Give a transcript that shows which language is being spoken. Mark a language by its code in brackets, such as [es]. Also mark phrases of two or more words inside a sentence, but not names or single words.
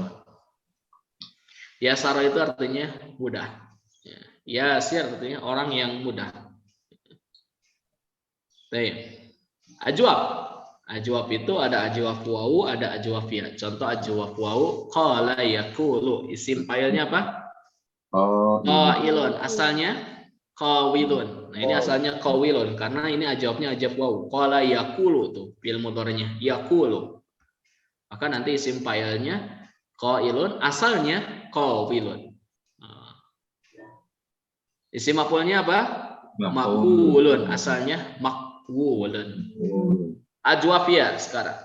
[id] Yasara itu artinya mudah. Yasir artinya orang yang mudah. Baik. Ajwab itu ada [ar] ajwab wawu, [id] ada [ar] ajwab ya. [id] Contoh [ar] ajwab wawu qala yaqulu. Isim fa'ilnya [id] apa? Qailun. Asalnya qawilun. Nah, ini asalnya qawilun karena ini ajwabnya [ar] ajwab wawu. Qala yaqulu [id] tuh [ar] fi'il mudhari'nya yaqulu. [id] Maka nanti [ar] isim fa'ilnya [id] qailun, asalnya qawilun. [ar] Isim maf'ulnya [id] apa? Maqulun, asalnya maqwulun. [ar] Ajwaf ya [id] sekarang.